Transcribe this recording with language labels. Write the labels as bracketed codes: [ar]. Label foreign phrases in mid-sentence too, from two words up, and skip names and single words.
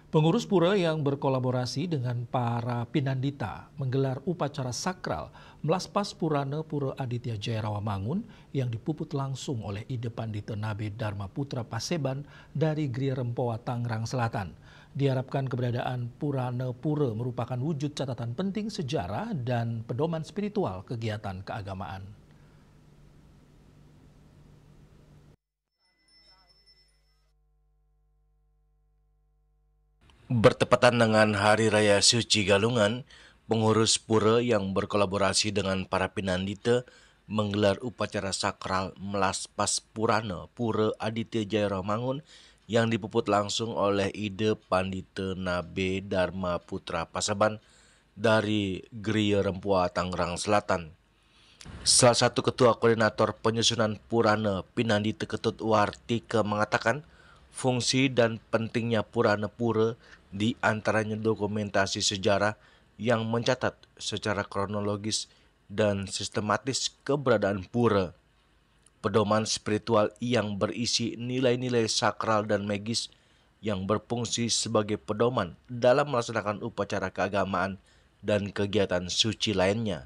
[id] Pengurus pura yang berkolaborasi dengan para pinandita menggelar upacara sakral melaspas Purana Pura Aditya Jaya Rawamangun yang dipuput langsung oleh Ide Pandita Nabe Dharma Putra Paseban dari Gria Rempoa, Tangerang Selatan. Diharapkan keberadaan Purana Pura merupakan wujud catatan penting sejarah dan pedoman spiritual kegiatan keagamaan. Bertepatan dengan Hari Raya Suci Galungan, pengurus pura yang berkolaborasi dengan para pinandita menggelar upacara sakral melaspas Purana Pura Aditya Jaya Rawamangun yang dipuput langsung oleh Ide Pandita Nabe Dharma Putra Paseban dari Gria Rempoa, Tangerang Selatan. Salah satu ketua koordinator penyusunan Purana Pinandita Ketut Wartika mengatakan fungsi dan pentingnya Purana Pura di antaranya dokumentasi sejarah yang mencatat secara kronologis dan sistematis keberadaan pura, pedoman spiritual yang berisi nilai-nilai sakral dan magis yang berfungsi sebagai pedoman dalam melaksanakan upacara keagamaan dan kegiatan suci lainnya.